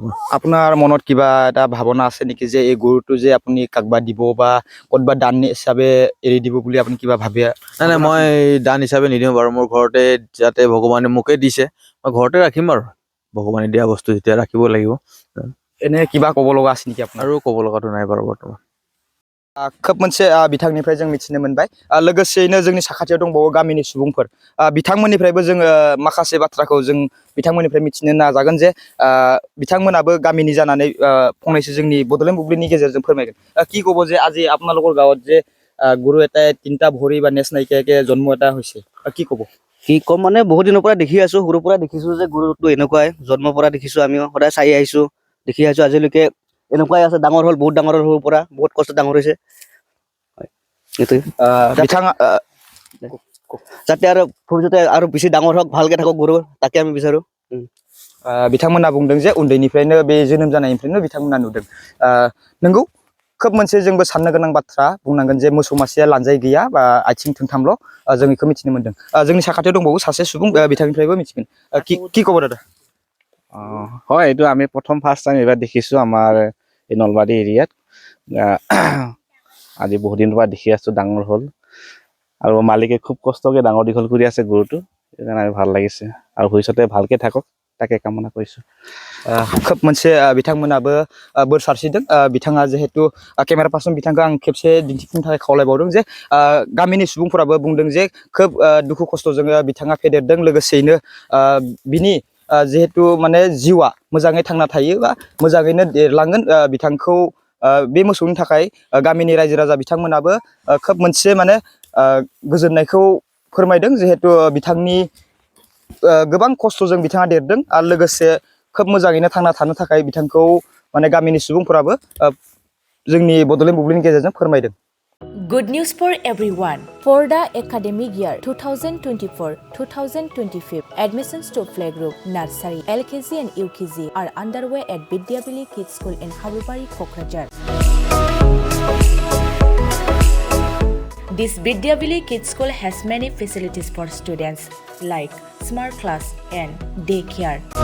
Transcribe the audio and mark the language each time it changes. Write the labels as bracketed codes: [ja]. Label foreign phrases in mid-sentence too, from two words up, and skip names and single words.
[as] আপোনাৰ মনত কিবা এটা ভাৱনা আছে নেকি যে এই গৰুটো যে আপুনি কাকবা দিব বা ক'ৰবাত দান হিচাপে এৰি দিব বুলি আপুনি কিবা ভাবে নাই মই দান হিচাপে নিদিওঁ বাৰু মোৰ ঘৰতে যাতে ভগৱানে মোকে দিছে মই ঘৰতে ৰাখিম আৰু ভগৱানে দিয়া বস্তু যেতিয়া ৰাখিব লাগিব এনে কিবা ক'ব লগা আছে নেকি আপোনাৰ আৰু ক'ব লগাটো নাই বাৰু বৰ্তমান [brx] खोब मोनसे बिथांनिफ्राय जों मिथिनो मोनबाय लोगोसेयैनो जोंनि साखाथियाव दंबावो गामिनि सुबुंफोर बिथांमोननिफ्रायबो जोङो माखासे बाथ्राखौ जों बिथांमोननिफ्राय मिथिनो नाजागोन जे बिथांमोनाबो गामिनि जानानै फंनैसो जोंनि बडलेण्ड बुब्लिनि गेजेरजों फोरमायगोन [as] কি ক'ব যে আজি আপোনালোকৰ গাঁৱত যে গৰু এটাই 3টা ভৰি বা নেছ নাইকিয়াকে জন্ম এটা হৈছে কি ক'ব কি কম মানে বহুত দিনৰ পৰা দেখি আছো সৰুৰ পৰা দেখিছো যে গৰুটো এনেকুৱাই জন্মৰ পৰা দেখিছো আমি সদায় চাই আহিছো দেখি আহিছো আজিলৈকে এনেকুৱাই আছে ডাঙৰ হ'ল বহুত ডাঙৰ হ'ল সৰুৰ পৰা বহুত কষ্ট ডাঙৰ হৈছে এইটোৱে [brx] बिथाङा [as] যাতে আৰু ভৱিষ্যতে আৰু বেছি ডাঙৰ হওক ভালকে থাকক গৰু তাকে আমি বিচাৰো [brx] बिथांमोना बुंदों जे उन्दैनिफ्रायनो बे जोनोम जानायनिफ्रायनो बिथांमोना नुदों नंगौ खोब मोनसे जोंबो साननो गोनां बाथ्रा बुंनांगोन जे मोसौ मासेया लानजाय गैया बा आथिं थोंथामल' जों बेखौ मिथिनो मोनदों जोंनि साखाथियाव दंबावो सासे सुबुं बिथांनिफ्रायबो मिथिगोन [as] কি ক'ব দাদা হয় এইটো আমি প্ৰথম [en] first time [as] এবাৰ দেখিছোঁ আমাৰ এই নলবাৰী এৰিয়াত আজি বহুত দিনৰ পৰা দেখি আছোঁ ডাঙৰ হ'ল আৰু মালিকে খুব কষ্টকৈ ডাঙৰ দীঘল কৰি আছে গৰুটো সেইকাৰণে আৰু ভাল লাগিছে আৰু ভৱিষ্যতে ভালকে থাকক তাকে কামনা কৰিছোঁ। [brx] खोब मोनसे बिथांमोनाबो बोर सारस्रिदों बिथाङा जिहेतु [en] camera person [brx] बिथांखौ आं खेबसे दिन्थिफुंनो थाखाय खावलायबावदों जे गामिनि सुबुंफोराबो बुंदों जे खोब दुखु खस्थ'जों बिथाङा फेदेरदों लोगोसेयैनो बिनि जिहेतु माने जिउआ मोजाङै थांना थायो बा मोजाङैनो देरलांगोन बिथांखौ बे मोसौनि थाखाय गामिनि रायजो राजा बिथांमोनाबो खोब मोनसे माने गोजोननायखौ फोरमायदों जिहेतु बिथांनि गोबां खस्थ'जों बिथाङा देरदों आरो लोगोसे खोब मोजाङैनो थांना थानो थाखाय बिथांखौ माने गामिनि सुबुंफोराबो जोंनि बड'लेण्ड बुब्लिनि गेजेरजों फोरमायदों। [en] Good news for everyone. For the academic year 2024-2025, admissions to playgroup, nursery, LKG and UKG are underway at Vidyavili Kids School in Habubari, Kokrajhar. This Vidyavili Kids School has many facilities for students like smart class and daycare,